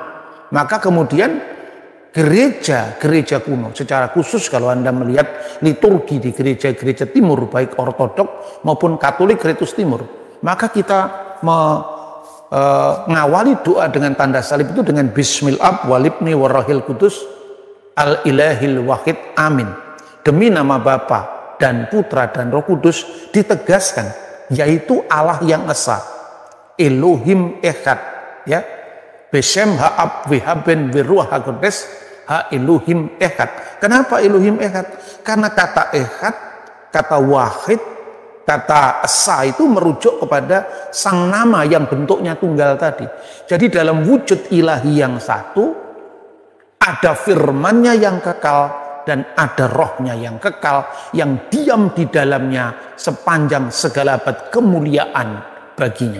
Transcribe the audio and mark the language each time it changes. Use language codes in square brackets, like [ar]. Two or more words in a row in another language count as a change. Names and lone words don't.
[id] Maka kemudian gereja kuno, secara khusus kalau Anda melihat liturgi di gereja-gereja timur, baik ortodok maupun katolik Ritus Timur, maka kita mengawali doa dengan tanda salib itu dengan [ar] بسم الله والابن والروح القدس الإله الواحد آمين. [id] Demi nama Bapa dan Putra dan Roh Kudus, ditegaskan yaitu Allah yang esa, [he] אלוהים אחד, ya. בשם האב והבן והרוח הקודש האלוהים אחד. [id] Kenapa [he] אלוהים אחד? [id] Karena kata Echad, kata wahid, kata esa itu merujuk kepada sang nama yang bentuknya tunggal tadi. Jadi dalam wujud ilahi yang satu, ada firmannya yang kekal dan ada rohnya yang kekal, yang diam di dalamnya sepanjang segala abad kemuliaan baginya.